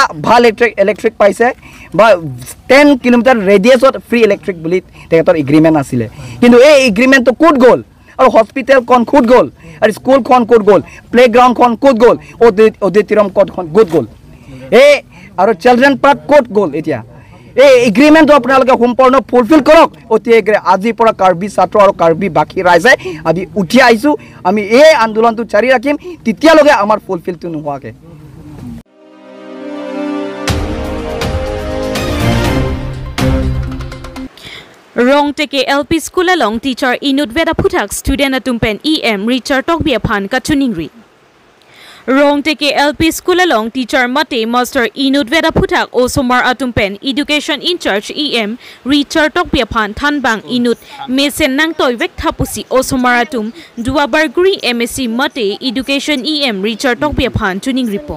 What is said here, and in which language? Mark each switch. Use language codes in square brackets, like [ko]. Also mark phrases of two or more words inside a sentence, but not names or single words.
[as] ভাল ইলেক্ট্ৰিক পাইছে বা 10 কিলোমিটাৰ ৰেডিয়াছত ফ্ৰী ইলেক্ট্ৰিক বুলি তেখেতৰ এগ্ৰিমেণ্ট আছিলে কিন্তু এই এগ্ৰিমেণ্টটো ক'ত গ'ল আৰু হস্পিটেলখন ক'ত গ'ল আৰু স্কুলখন ক'ত গ'ল প্লেগ্ৰাউণ্ডখন ক'ত গ'ল অডিটৰিয়াম ক'ত গ'ল এই আৰু [en] children park [as] ক'ত গ'ল এতিয়া এই এগ্ৰিমেণ্টটো আপোনালোকে সম্পূৰ্ণ ফুলফিল কৰক অতিকে আজিৰ পৰা কাৰ্বি ছাত্ৰ আৰু কাৰ্বি বাকী ৰাইজে আজি উঠি আহিছোঁ আমি এই আন্দোলনটো জাৰি ৰাখিম তেতিয়ালৈকে আমাৰ ফুলফিলটো নোহোৱাকৈ [mjw] Rongteke LP School along teacher Inut Veda Putak student atumpen EM Richard Tokbia Phan Kachuningri. Rongteke LP School along teacher Mate Master Inut Veda Putak Osomar atumpen [en] education in charge [mjw] EM Richard Tokbia Phan Thanbang Inut Mesen Nang Toy Vek Thapusi Osomar atum Duabarguri MSc Mate education EM Richard Tokbia Phan Tuning report.